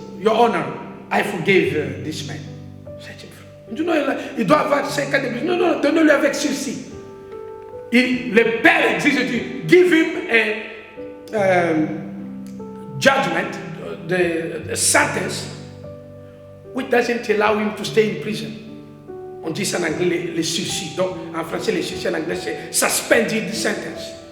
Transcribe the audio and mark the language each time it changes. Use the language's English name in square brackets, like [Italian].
[English] Your Honor, I forgave this man. Set him free. [French] Il dit, non, il doit avoir 5 ans de plus. Non, non, donnez-le avec sursis. Le père exige, il dit, [English] give him a judgment, the sentence, which doesn't allow him to stay in prison. [French] On dit ça en anglais, les sursis. Donc, en français, les sursis en anglais, c'est suspended sentence.